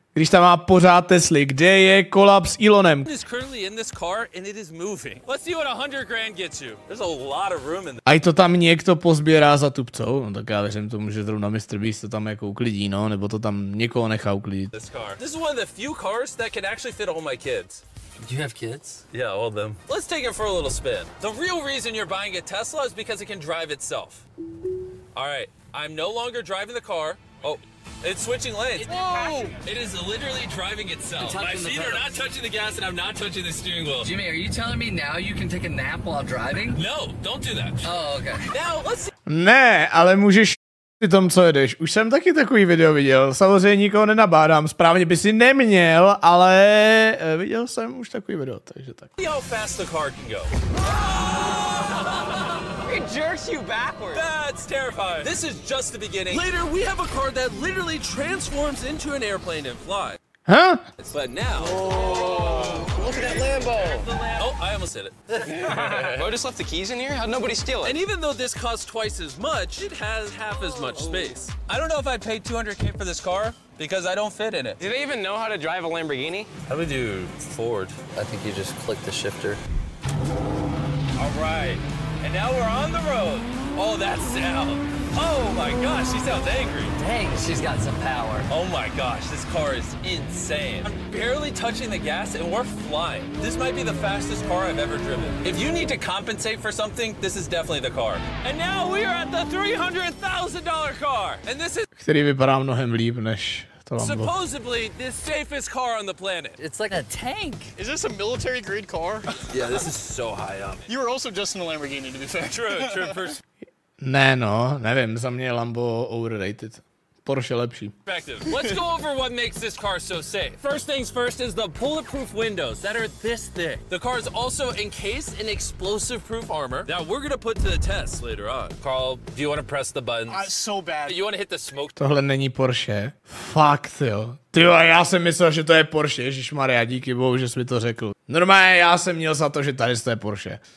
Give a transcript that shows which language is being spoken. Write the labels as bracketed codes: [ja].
[cs] Když tam má pořád Tesly, kde je kolab s Elonem? [en] Is currently in this car and it is moving. Let's see what $100,000 gets you. There's a lot of room in there. [cs] A to tam někdo pozbírá za tupcou, no tak já věřím tomu, že zrovna MrBeast to tam jako uklidí, no, nebo to tam někoho nechá uklidit. [en] This is one of the few cars that can actually fit all my kids. Do you have kids? Yeah, all of them. Let's take it for a little spin. The real reason you're buying a Tesla is because it can drive itself. All right, I'm no longer driving the car. Oh, it's switching lanes. Whoa! It is literally driving itself. My feet are not touching the gas and I'm not touching the steering wheel. Jimmy, are you telling me now you can take a nap while driving? No, don't do that. Oh, okay. Now, let's see. [cs] Ne, ale můžeš při tom, co jedeš. Už jsem taky takový video viděl. Samozřejmě nikoho nenabádám. Správně by si neměl, ale viděl jsem už takový video, takže tak. [en] See how fast the car can go. It jerks you backwards. That's terrifying. This is just the beginning. Later, we have a car that literally transforms into an airplane and flies. Huh? But now... Oh, look at that Lambo. Oh, I almost hit it. Bro just left the keys in here? How'd nobody steal it? And even though this costs twice as much, it has half as much space. I don't know if I'd pay $200K for this car because I don't fit in it. Do they even know how to drive a Lamborghini? How do we do Ford? I think you just click the shifter. All right. And now we're on the road. Oh, that sound. Oh my gosh, she sounds angry. Dang, she's got some power. Oh my gosh, this car is insane. I'm barely touching the gas and we're flying. This might be the fastest car I've ever driven. If you need to compensate for something, this is definitely the car. And now we are at the $300,000 car. And this is [cs] Který vypadá mnohem líp než to Lambo. [en] supposedly the safest car on the planet. It's like a tank. Is this a military grade car? Yeah, this is so high up. You were also just in a Lamborghini, to be fair. True. [cs] Ne no, nevím, za mě je Lambo overrated. Porsche lepší. [en] Let's go over what makes this car so safe. First things first is the bulletproof windows that are this thick. The car is also encased in explosive-proof armor that we're gonna put to the test later on. Carl, do you want to press the buttons? So bad. You want to hit the smoke? [cs] Tohle není Porsche. Fakt jo. Tyjo, já jsem myslel, že to je Porsche. Ježišmarja, díky bohu, že jsi mi to řekl. Normálně já jsem měl za to, že tady to je Porsche.